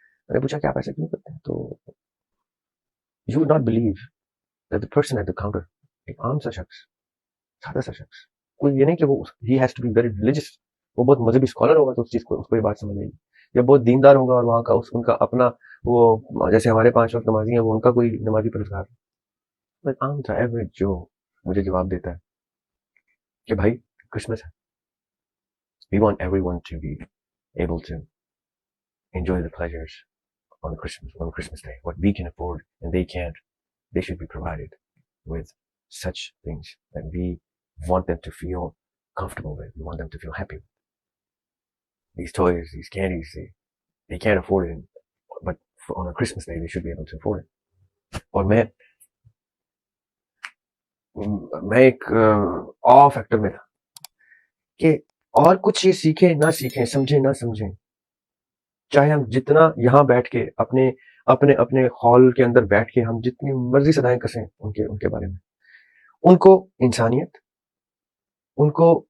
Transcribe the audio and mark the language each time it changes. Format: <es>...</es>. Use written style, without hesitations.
<ur>میں نے پوچھا کہ آپ ایسا کیوں کرتے ہیں؟ تو</ur> <en>you would not believe that the person at the counter,</en> <ur>ایک عام سا شخص، سادہ سا شخص، کوئی یہ نہیں کہ وہ</ur> <en>he has to be very religious,</en> <ur>وہ بہت مذہبی اسکالر ہوگا تو اس چیز کو، اس کو یہ بات سمجھ آئے گی، یا بہت دیندار ہوگا اور وہاں کا ان کا اپنا وہ جیسے ہمارے 5 وقت نمازی ہیں، وہ ان کا کوئی نمازی پرہیزگار ہے. عام تھا ایوریج جو مجھے جواب دیتا ہے کہ بھائی کرسمس ہے،</ur> <en>we want everyone to be able to enjoy the pleasures on Christmas Day. What we can afford and they can't, they should be provided with such things that we want them to feel comfortable with. We want them to feel happy with. These toys, these candies, they can't afford it, but on a Christmas Day they should be able to afford it.</en> <ur>اور میں ایک آ factor میں تھا کہ اور کچھ یہ سیکھیں نہ سیکھیں، سمجھیں نہ سمجھیں، چاہے ہم جتنا یہاں بیٹھ کے اپنے ہال کے اندر بیٹھ کے ہم جتنی مرضی صدائیں کسیں ان کے بارے میں، ان کو انسانیت، ان کو</ur>